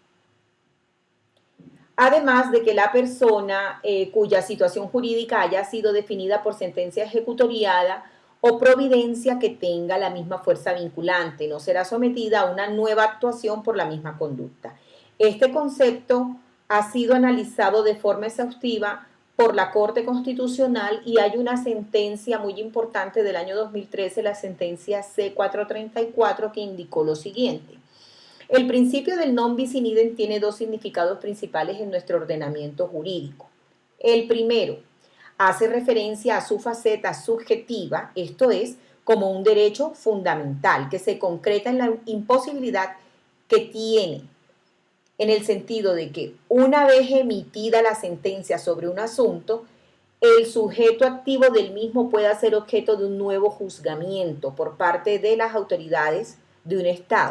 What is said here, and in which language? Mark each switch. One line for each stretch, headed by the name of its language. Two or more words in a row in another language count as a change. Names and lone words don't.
Spanish: Además de que la persona cuya situación jurídica haya sido definida por sentencia ejecutoriada o providencia que tenga la misma fuerza vinculante, no será sometida a una nueva actuación por la misma conducta. Este concepto ha sido analizado de forma exhaustiva por la Corte Constitucional y hay una sentencia muy importante del año 2013, la sentencia C434, que indicó lo siguiente. El principio del
Latin: non bis in idem
Spanish: tiene dos significados principales en nuestro ordenamiento jurídico. El primero hace referencia a su faceta subjetiva, esto es, como un derecho fundamental que se concreta en la imposibilidad que tiene, en el sentido de que una vez emitida la sentencia sobre un asunto, el sujeto activo del mismo pueda ser objeto de un nuevo juzgamiento por parte de las autoridades de un Estado.